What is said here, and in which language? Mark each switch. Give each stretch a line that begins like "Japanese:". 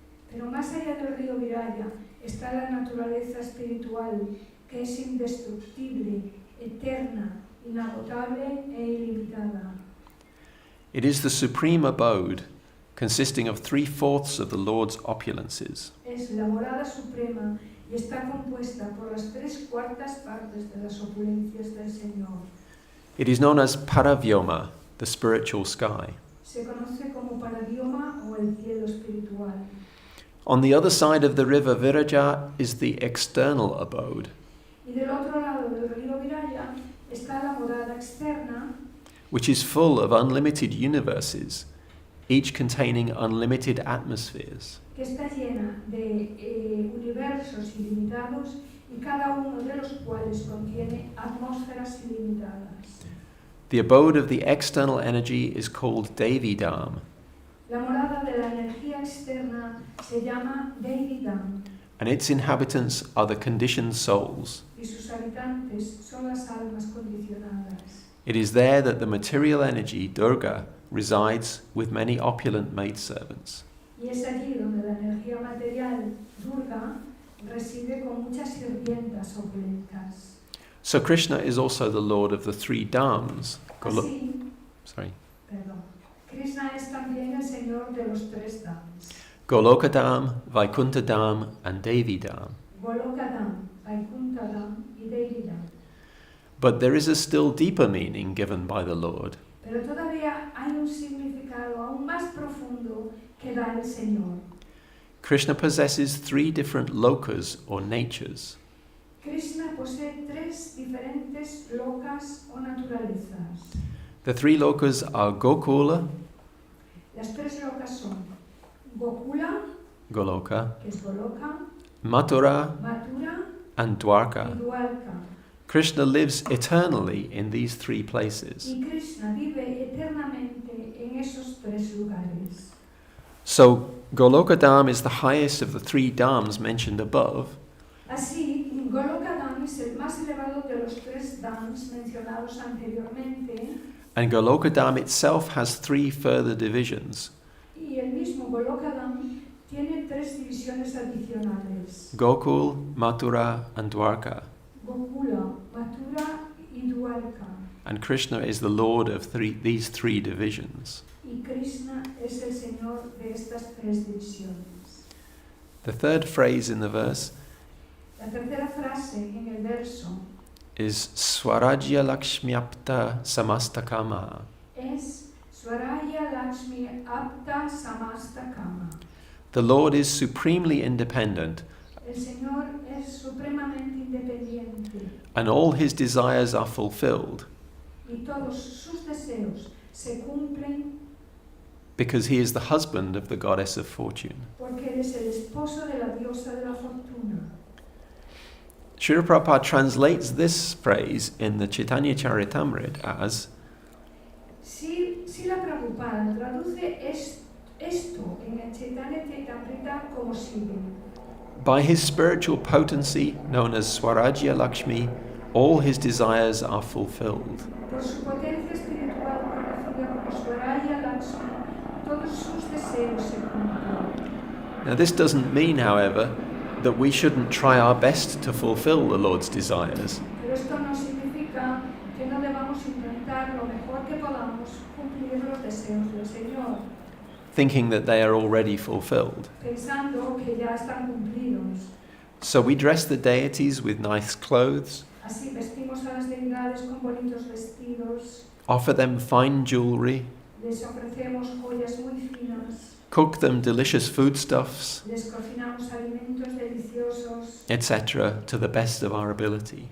Spanish: Pero más allá del río Viraya está la naturaleza espiritual, que es indestructible, eterna, inagotable e ilimitada.
English: It is the supreme abode, consisting of 3/4 of the Lord's opulences.
Spanish: Es la morada suprema y está compuesta por las 3/4 partes de las opulencias del Señor.
English: It is known as Paravyoma, the spiritual sky.
Spanish: Se conoce como paradioma o el cielo espiritual.
English: On the other side of the river Viraja is the external abode,
Spanish: Y del otro lado del río Viraya está la morada externa,
English: which is full of unlimited universes, each containing unlimited atmospheres.
Spanish: que está llena de universos ilimitados y cada uno de los cuales contiene atmósferas ilimitadas.
English: The abode of the external energy is called Devidam,
Spanish: La morada de la energía externa se llama Devidam
English: and its inhabitants are the conditioned souls.
Spanish: y sus habitantes son las almas condicionadas.
English: It is there that the material energy, Durga, resides with many opulent maidservants.
Spanish: Y es allí donde la energía material, Durga, reside con muchas sirvientas opulentas.
English: So Krishna is also the Lord of the 3 Dhams.
Spanish: Así, Krishna es también el Señor de los 3 Dhams.
English: Golokadam, Vaikuṇṭha and Devidam.
Spanish: Golokadam, Vaikuṇṭha y Devidam.
English: But there is a still deeper meaning given by the Lord.
Spanish: Pero todavía hay un significado aún más profundo que da el Señor.
English: Krishna possesses 3 different lokas or natures.
Spanish: Krishna posee 3 diferentes lokas o naturalezas.
English: The 3 lokas are Gokula,
Spanish: Las 3 lokas son Gokula,
English: Goloka,
Spanish: que es Goloka,
English: Mathura,
Spanish: Mathura
English: and
Spanish: y
English: Dwarka.
Spanish: Dwarka.
English: Krishna lives eternally in these 3 places.
Spanish: Y Krishna vive eternamente en esos 3 lugares.
English: So Golokadam is the highest of the 3 Dhams mentioned above,
Spanish: Así, Golokadam es el más elevado de los 3 dhams mencionados anteriormente,
English: and Golokadam itself has 3 further divisions:
Spanish: y el mismo Golokadam tiene 3 divisiones adicionales:
English: Gokul, Mathura, and Dwarka.
Spanish: Gokula, Mathura y Dwarka.
English: And Krishna is the Lord of these 3 divisions.
Spanish: Y Krishna es el Señor de estas 3 divisiones.
English: The third phrase in the verse
Spanish: La tercera frase en el verso
English: is Swarajya Lakshmyapta Samastakama.
Spanish: es Swaraya Lakshmi Apta Samastakama.
English: The Lord is supremely independent,
Spanish: El Señor es supremamente independiente
English: and all his desires are fulfilled
Spanish: y todos sus deseos se cumplen
English: because he is the husband of the goddess of fortune.
Spanish: porque Él es el esposo de la diosa de la fortuna.
English: Srila Prabhupada translates this phrase in the Chaitanya Charitamrita as
Spanish: Srila Prabhupada traduce esto en el Chaitanya Charitamrita como sigue.
English: by his spiritual potency, known as Swarajya Lakshmi, all his desires are fulfilled.
Spanish: Por su potencia espiritual conocida como Swaraya Lakshmi, todos sus deseos se cumplen.
English: Now, this doesn't mean, however, that we shouldn't try our best to fulfill the Lord's desires.
Spanish: Pero esto no significa que no debamos intentar lo mejor que podamos cumplir los deseos del Señor,
English: Thinking that they are already fulfilled.
Spanish: pensando que ya están cumplidos.
English: So we dress the deities with nice clothes,
Spanish: Así vestimos a las deidades con bonitos vestidos,
English: offer them fine jewelry,
Spanish: les ofrecemos joyas muy finas,
English: cook them delicious foodstuffs,
Spanish: les cocinamos alimentos deliciosos,
English: etc., to the best of our ability.